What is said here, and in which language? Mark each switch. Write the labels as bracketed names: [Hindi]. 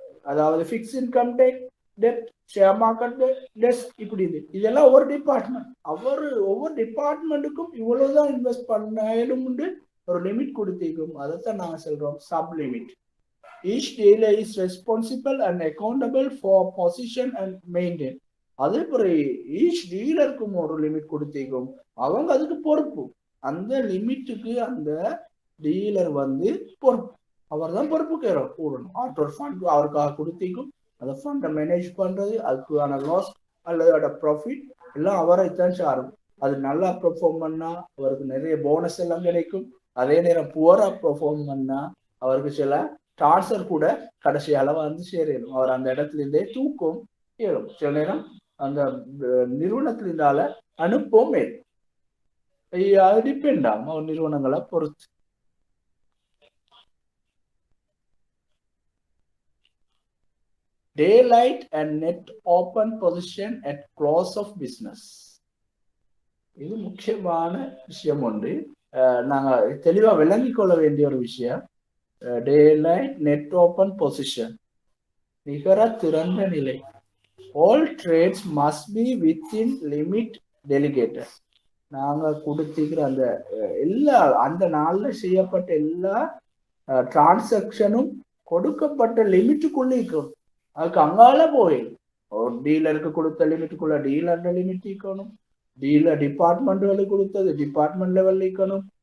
[Tamil] அதாவது fix income டெப்ட், share market desk, இப்படி இதெல்லாம் ஒவ்வொரு டிபார்ட்மெண்ட், ஒவ்வொரு டிபார்ட்மெண்ட்டுக்கும் இவ்வளவுதான் இன்வெஸ்ட் பண்ணாலும் ஒரு லிமிட் கொடுத்திருக்கும். அதைத்தான் நாங்க சொல்றோம் sub limit. [English] Each dealer is responsible and accountable for position and maintain. [Tamil] அதே போல ஈச் டீலருக்கும் ஒரு லிமிட் கொடுத்திருக்கும், அவங்க அதுக்கு பொறுப்பு. அந்த லிமிட்டுக்கு அந்த டீலர் வந்து பொறுப்பு, அவர் தான் பொறுப்பு கூடணும். ஆட்டோர் ஃபண்ட் அவருக்காக கொடுத்திருக்கும், அந்த ஃபண்டை மேனேஜ் பண்றது, அதுக்கான லாஸ் அல்லது அதோட ப்ராஃபிட் எல்லாம் அவரைத்தான் சாரும். அது நல்லா பெர்ஃபார்ம் பண்ணா அவருக்கு நிறைய போனஸ் எல்லாம் கிடைக்கும். அதே நேரம் புவரா பெர்ஃபார்ம் பண்ணா அவருக்கு சில டார்ச்சர் கூட கடைசியால வந்து சேரும். அவர் அந்த இடத்துல இருந்தே தூக்கம் ஏறும். சில நேரம் அந்த நிறுவனத்தினால அனுப்பவும் அது டிபெண்ட் ஆகும் அவர் நிறுவனங்களை பொறுத்து. [English] Daylight and net open position at close of business. [Tamil] இது முக்கியமான விஷயம் ஒன்று. நாங்க தெளிவா விளங்கிக் கொள்ள வேண்டிய ஒரு விஷயம். [English] Daylight net open position, [Tamil] நிகர திறந்த நிலை. [English] All trades must be within limit delegated. [Tamil] நாங்க கொடுத்திருக்கிற அந்த எல்லா அந்த நாள்ல செய்யப்பட்ட எல்லா டிரான்சாக்சனும் கொடுக்கப்பட்ட லிமிட்டுக்குள்ள இருக்கணும். அதுக்கு அங்கால போயிடும். ஒரு டீலருக்கு கொடுத்த லிமிட்டுக்குள்ள டீலர் லிமிட் இருக்கணும். டீலர் டிபார்ட்மெண்ட்டுகளுக்கு கொடுத்தது டிபார்ட்மெண்ட் லெவல்ல இருக்கணும்.